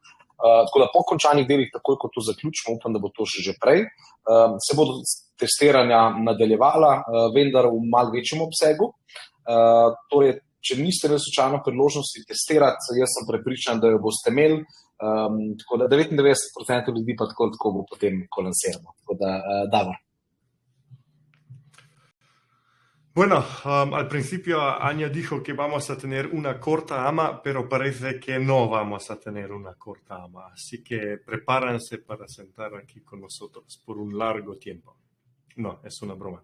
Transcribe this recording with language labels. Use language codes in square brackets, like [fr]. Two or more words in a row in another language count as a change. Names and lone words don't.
[sl] Tako da po končanih delih, takoj ko to zaključimo, upam, da bo to še že prej, se bodo testiranja nadaljevala, vendar v malo večjem obsegu. Torej, če niste imeli slučajno priložnosti testirati, jaz sem prepričan, da jo boste imeli, tako da 99% ljudi pa tako bo potem, ko lansiramo. Tako da, Davor. [es] Bueno, al principio Anja dijo que vamos a tener una corta AMA, pero parece que no vamos a tener una corta AMA. Así que prepárense para sentar aquí con nosotros por un largo tiempo. No, es una broma.